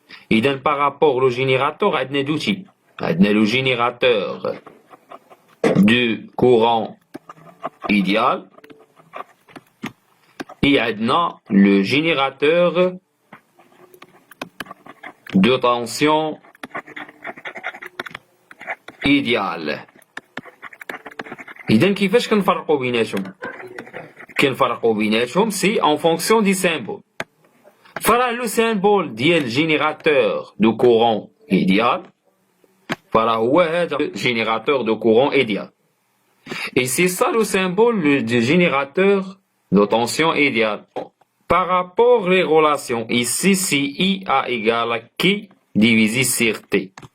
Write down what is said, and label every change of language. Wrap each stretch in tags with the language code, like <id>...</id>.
<fr>Et donc, par rapport au générateur, il y a deux types. Il y a le générateur du courant idéal et il y a le générateur de tension idéale.</fr> <ar>إذن كيفاش كنفرقوا بيناتهم؟ كنفرقوا بيناتهم سي</ar> <fr>en fonction du symbole. فراه le symbole ديال générateur de courant idéal</fr> <ar>فراه هو هذا</ar> <fr>générateur de courant idéal. Et c'est ça le symbole du générateur de tension idéale. Par rapport aux relations, ici c'est I A égale à Q divisé sur T.</fr>